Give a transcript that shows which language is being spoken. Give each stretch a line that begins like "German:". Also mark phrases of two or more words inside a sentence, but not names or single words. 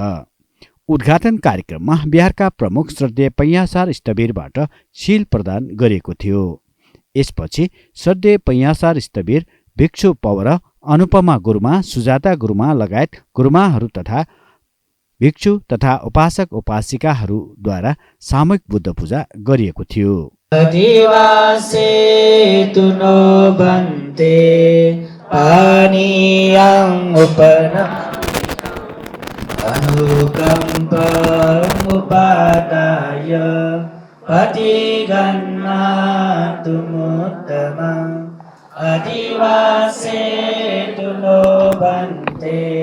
Nepali: उद्घाटन कार्यक्रममा बिहारका प्रमुख श्रद्धेय पैयासार स्थवीरबाट सील प्रदान गरिएको थियो। यसपछि श्रद्धेय पैयासार स्थवीर भिक्षु पौर अनुपमा गुरुमा सुजाता गुरुमा लगायत गुरुमाहरू तथा भिक्षु तथा उपासक उपासिकाहरूद्वारा सामूहिक बुद्ध पूजा गरिएको थियो।
Pali: अधिवासे तुनो भन्ते पानीयं उपन अनुकम्प उपादाय पतिगन्ना तुमुत्तमं अधिवासे तुनो भन्ते